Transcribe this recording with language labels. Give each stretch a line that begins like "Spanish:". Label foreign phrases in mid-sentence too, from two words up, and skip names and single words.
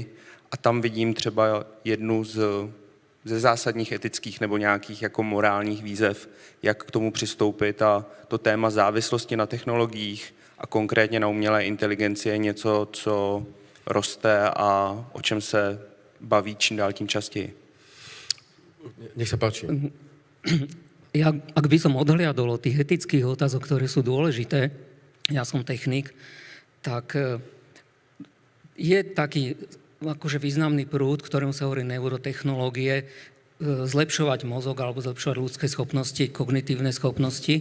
Czech: A tam vidím třeba jednu ze zásadních etických nebo nějakých jako morálních výzev, jak k tomu přistoupit. A to téma závislosti na technologiích a konkrétně na umělé inteligenci je něco, co roste a o čem se baví čím dál tím častěji.
Slovak: Nech sa páči. Ja, ak by som odhliadol od tých etických otázok, ktoré sú dôležité, ja som technik, tak je taký akože významný prúd, ktorému sa hovorí neurotechnológie, zlepšovať mozog alebo zlepšovať ľudské schopnosti, kognitívne schopnosti.